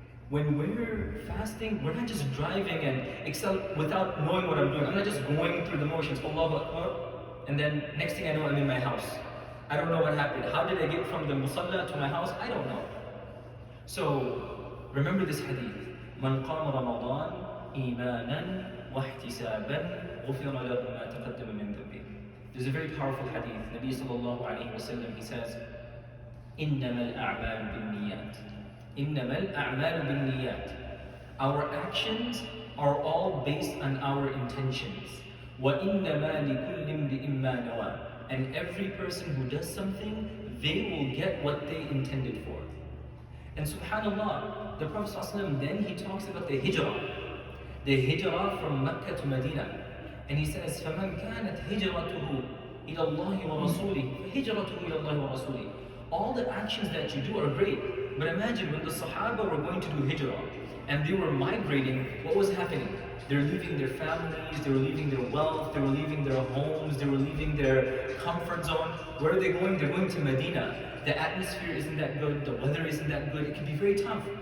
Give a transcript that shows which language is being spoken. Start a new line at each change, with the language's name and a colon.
English: When we're fasting, we're not just driving and without knowing what I'm doing. I'm not just going through the motions, Allahu Akbar, and then next thing I know, I'm in my house. I don't know what happened. How did I get from the musalla to my house? I don't know. So, remember this hadith.
Arabic: من قام رمضان إيمانا واحتسابا غفر له ما تقدم من ذنبه.
English: There's a very powerful hadith. Nabi sallallahu alayhi wa sallam, he says,
Arabic: إنما الأعمال بالنيات. إنما الأعمال بالنيات.
English: Our actions are all based on our intentions.
Arabic: وإنما لكل امرئ ما نوى.
English: And every person who does something, they will get what they intended for. And subhanAllah, the Prophet ﷺ, then he talks about the hijrah from Mecca to Medina.
Arabic: And he says, فَمَنْ كَانَتْ هِجْرَتُهُ إِلَى اللَّهِ وَرَسُولِهِ فَهِجْرَتُهُ إِلَى اللَّهِ وَرَسُولِهِ.
English: All the actions that you do are great, but imagine when the Sahaba were going to do hijrah, and they were migrating, what was happening? They're leaving their families, they were leaving their wealth, they were leaving their homes, they were leaving their comfort zone. Where are they going? They're going to Medina. The atmosphere isn't that good, the weather isn't that good, it can be very tough.